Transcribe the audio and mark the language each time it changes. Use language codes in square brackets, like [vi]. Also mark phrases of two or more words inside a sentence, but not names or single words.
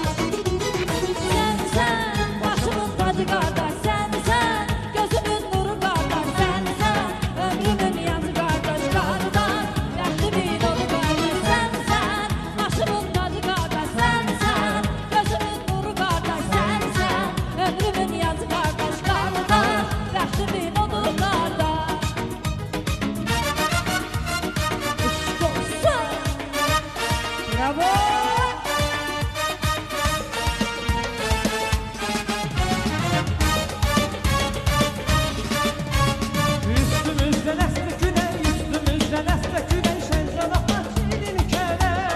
[az] Sen, başımın tacı qardaş, sen, gözümün nuru qardaş, sen, ömrümün yazı qardaş, qardaş, bəxtimin onu qardaş, sen, başımın tacı qardaş, sen, gözümün nuru qardaş, sen, ömrümün yazı qardaş, qardaş, bəxtimin onu qardaş. Eşq olsun. Bravo. [tr] Üstümüzden esti güney, üstümüzden esti güney, Şencan Ahmet şirin kere.